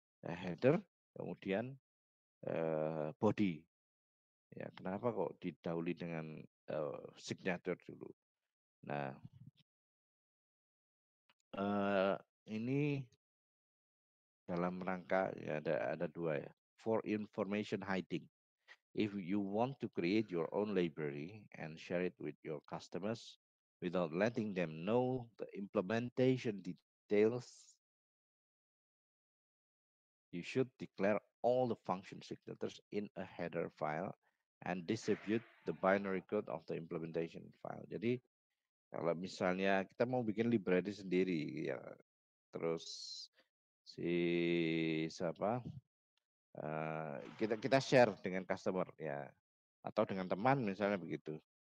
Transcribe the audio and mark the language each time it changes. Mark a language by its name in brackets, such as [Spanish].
[Indonesian] Header kemudian body. Ya, kenapa kok didahului dengan signature dulu? Nah, ini dalam rangka ya ada dua ya. [English] For information hiding. If you want to create your own library and share it with your customers without letting them know the implementation details, you should declare all the function signatures in a header file and distribute the binary code of the implementation file. [Indonesian] Jadi kalau misalnya kita mau bikin library sendiri ya, terus si siapa kita share dengan customer ya atau dengan teman misalnya begitu.